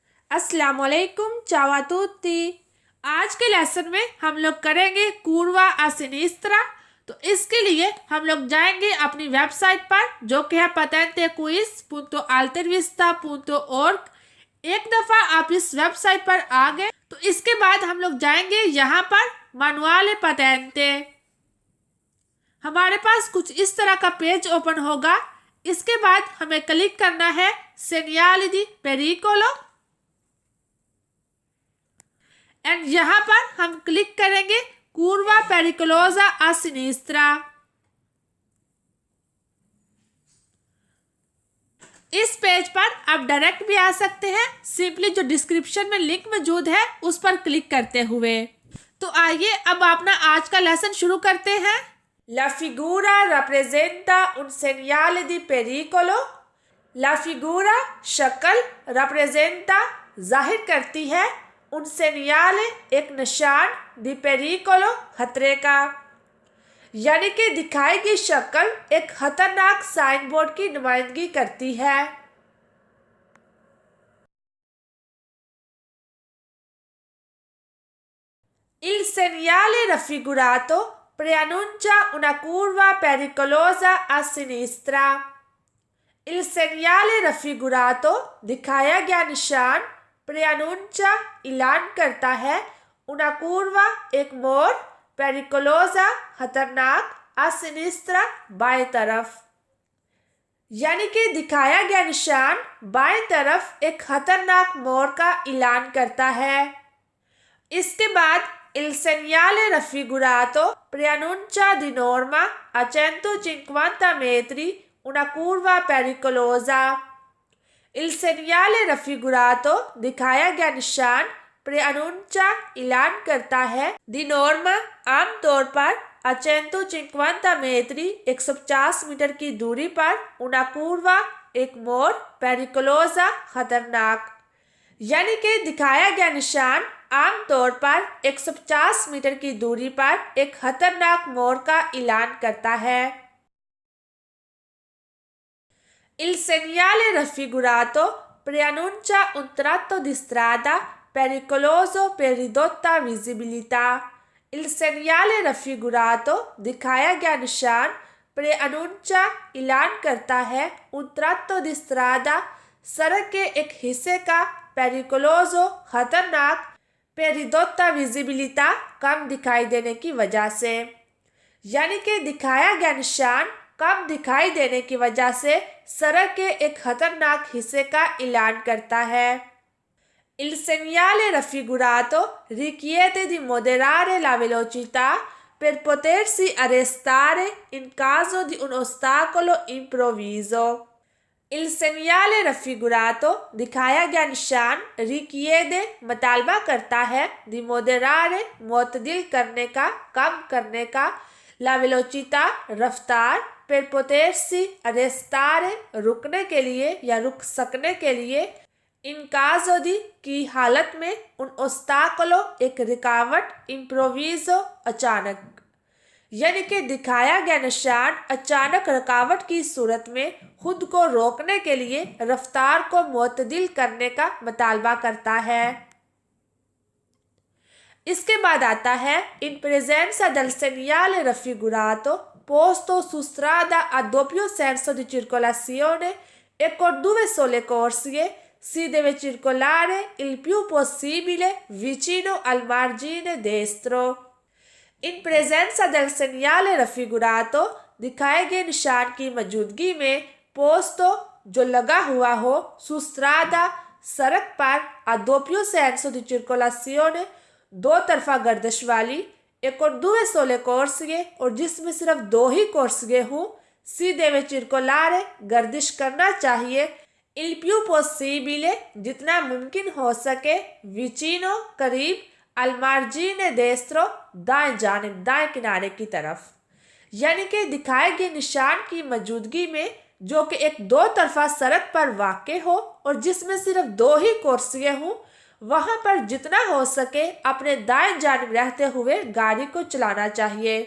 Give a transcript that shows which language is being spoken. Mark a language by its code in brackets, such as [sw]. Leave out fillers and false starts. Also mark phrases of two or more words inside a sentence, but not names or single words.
[ur] अस्सलामुअलैकुम [it] ciao tutti. [ur] آج کے لیسن میں ہم لوگ کریں گے [it] curva a sinistra। [ur] تو اس کے لیے ہم لوگ جائیں گے اپنی ویب سائٹ پر جو کہ ہے patentequiz.altervista.org। ایک دفعہ آپ اس ویب سائٹ پر آ گئے تو اس کے بعد ہم لوگ جائیں گے یہاں پر [it] manuale patente। [ur] ہمارے پاس کچھ اس طرح کا [en] page open [ur] होगा। اس کے بعد ہمیں کلک کرنا ہے [it] segnali di pericolo [ur] اینڈ یہاں پر ہم کلک کریں گے [it] curva pericolosa a sinistra। [ur] اس پیج پر آپ ڈائریکٹ بھی آ سکتے ہیں، سمپلی جو ڈسکرپشن میں لنک موجود ہے اس پر کلک کرتے ہوئے. تو آئیے اب اپنا آج کا لیسن شروع کرتے ہیں. [it] La figura rappresenta un segnale di pericolo। La figura [ur] شکل rappresenta ظاہر کرتی ہے, [it] un segnale [ur] ایک نشان, [it] di pericolo [ur] خطرے کا، یعنی کہ دکھائی گئی شکل ایک خطرناک [en] sign board [ur] کی نمائندگی کرتی ہے. [it] Il segnale raffigurato preannuncia una curva pericolosa a sinistra। Il segnale raffigurato [ur] دکھایا گیا نشان، preannuncia اعلان کرتا ہے, [it] una curva [ur] ایک موڑ، pericolosa خطرناک, [it] a sinistra [ur] بائیں طرف، یعنی کہ دکھایا گیا نشان بائیں طرف ایک خطرناک موڑ کا اعلان کرتا ہے. اس کے بعد [it] il segnale raffigurato preannuncia di norma a 150 metri una curva pericolosa। il segnale raffigurato [ur] دکھایا گیا نشان، preannuncia اعلان کرتا ہے, [it] di norma [ur] عام طور پر [it] a 150 metri [ur] 150 میٹر کی دوری پر, [it] una curva [ur] ایک موڑ، pericolosa خطرناک، یعنی کہ دکھایا گیا نشان عام طور پر 150 میٹر کی دوری پر ایک خطرناک موڑ کا اعلان کرتا ہے. [it] Il segnale raffigurato preannuncia un tratto di strada pericoloso per ridotta visibilità। Il segnale raffigurato [ur] دکھایا گیا نشان، preannuncia اعلان کرتا ہے, [it] un tratto di strada [ur] سڑک کے ایک حصے کا, pericoloso खतरनाक, [it] per ridotta visibilità [ur] کم دکھائی دینے کی وجہ سے، یعنی کہ دکھایا گیا نشان کم دکھائی دینے کی وجہ سے سڑک کے ایک خطرناک حصے کا اعلان کرتا ہے. [it] Il segnale raffigurato richiede di moderare la velocità per potersi arrestare in caso di un ostacolo improvviso। il segnale raffigurato [ur] دکھایا گیا نشان، richiede مطالبہ کرتا ہے, [it] di moderare [ur] معتدل کرنے کا، کم کرنے کا, [it] la velocità [ur] रफ्तार, [it] per potersi arrestare [ur] رکنے کے لیے یا رک سکنے کے لیے, [it] in caso di [ur] کی حالت میں, [it] un ostacolo [ur] ایک رکاوٹ، improvviso اچانک، یعنی کہ دکھایا گیا نشان اچانک رکاوٹ کی صورت میں خود کو روکنے کے لیے رفتار کو معتدل کرنے کا مطالبہ کرتا ہے. اس کے بعد آتا ہے [it] in presenza del segnale raffigurato posto su strada a doppio senso di circolazione e con due sole corsie si deve circolare il più possibile vicino al margine destro। in presenza del segnale raffigurato [ur] دکھائے گئے نشان کی موجودگی میں، posto جو لگا ہوا ہو, [it] su strada [ur] سڑک پر, [it] a doppio senso di circolazione [ur] دو طرفہ گردش والی, [it] e con due sole corsie [ur] اور جس میں صرف دو ہی corsie ہوں, [it] si deve circolare [ur] گردش کرنا چاہیے, [it] il più possibile [ur] جتنا ممکن ہو سکے, vicino करीब, [it] al margine destro [ur] دائیں جانب دائیں کنارے کی طرف، یعنی کہ دکھائے گئے نشان کی موجودگی میں جو کہ ایک دو طرفہ سڑک پر واقع ہو اور جس میں صرف دو ہی corsie ہوں، وہاں پر جتنا ہو سکے اپنے دائیں جانب رہتے ہوئے گاڑی کو چلانا چاہیے.